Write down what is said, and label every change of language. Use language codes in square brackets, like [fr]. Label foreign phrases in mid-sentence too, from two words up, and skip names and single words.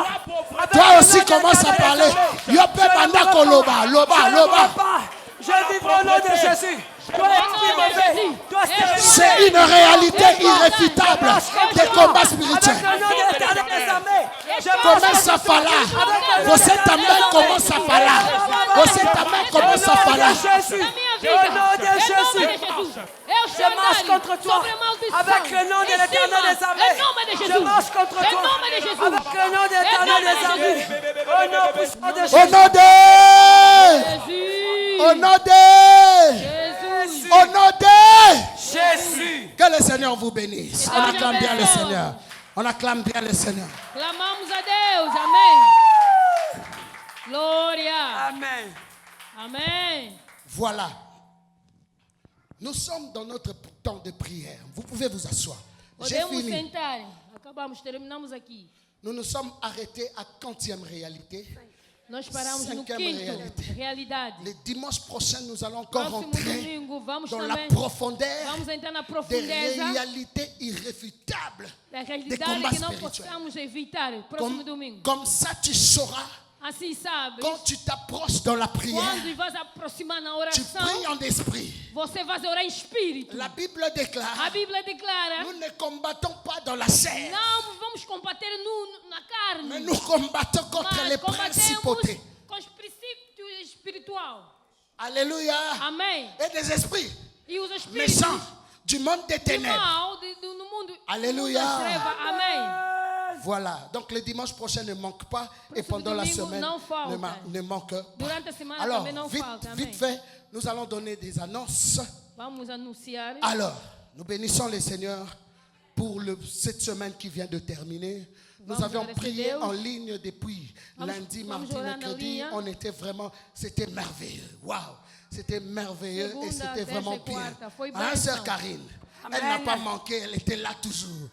[fr] Toi aussi commence à parler. [ln] Yope bandako loba, loba, loba. [fr] Je vivrai au nom de Jésus. Toi, esprit mauvais. Toi, stérilité. C'est une réalité irréfutable des combats spirituels. Avec le nom de l'Éternel des armées. Commence à falar. [pt] Você também [fr] commence à [pt] falar. Você também [fr] commence à [pt] falar. [fr] Au nom de Jésus. Je marche contre toi avec le nom de l'Éternel des armées. Je marche contre toi avec le nom de l'Éternel des armées. Au nom puissant de Jésus. Au nom de... Au nom de... Jesus. Au nom de... Jésus. Que le Seigneur vous bénisse. On acclame bien le Seigneur. On acclame bien le Seigneur. [pt] Clamamos a Deus. Amém. Glória. Amen. Amém. [fr] Voilà. Nous sommes dans notre temps de prière. Vous pouvez vous asseoir. J'ai [pt] Podemos [fr] fini. [pt] sentar. Acabamos, terminamos aqui. [fr] Nous nous sommes arrêtés à quantième réalité. [pt] Nós paramos no [fr] Cinquième [pt] quinto. [fr] réalité. [pt] Realidade. [fr] Le dimanche prochain, nous allons encore [pt] Próximo [fr] rentrer [pt] domingo vamos [fr] dans la [pt] também. [fr] profondeur [pt] Vamos entrar na [fr] des [pt] profundeza [fr] réalités irréfutables [pt] da [fr] des [pt] realidade [fr] combats [pt] que não [fr] spirituels. [pt] possamos evitar. Próximo [fr] Comme, [pt] domingo. [fr] comme ça, tu sauras [pt] Assim sabes. [fr] quand tu t'approches dans la prière, [pt] Quando vas aproximar na [fr] tu [pt] oração, [fr] pries en esprit. [pt] você vai orar em espírito. [fr] La Bible [pt] A [fr] déclare, [pt] Bíblia declara: [fr] nous ne combattons pas dans la chair, [pt] não vamos combater na carne, [fr] mais nous combattons contre [pt] mas [fr] les [pt] combatemos [fr] principautés. [pt] com os princípios espirituais. [fr] Alléluia. [pt] Amém. [fr] Et des esprits [pt] E os espíritos [fr] méchants du monde des [pt] do [fr] ténèbres. [pt] mal no mundo, [fr] Alléluia. [pt] no mundo das trevas. Amém. [fr] Voilà, donc le dimanche prochain ne manque pas et pendant la [pt] domingo [fr] semaine [pt] não falta. [fr] ne manque pas. [pt] Durante a semana [fr] Alors, [pt] também não [fr] vite, [pt] falta. [fr] vite [pt] Amém. [fr] fait, nous allons donner des annonces. [pt] Vamos anunciar. [fr] Alors, nous bénissons le Seigneur pour cette semaine qui vient de terminer. Nous avions prié en ligne depuis lundi, mardi, mercredi. On était vraiment, c'était merveilleux. Waouh, c'était merveilleux et c'était vraiment bien. Hein, sœur Karine, elle n'a pas manqué, elle était là toujours.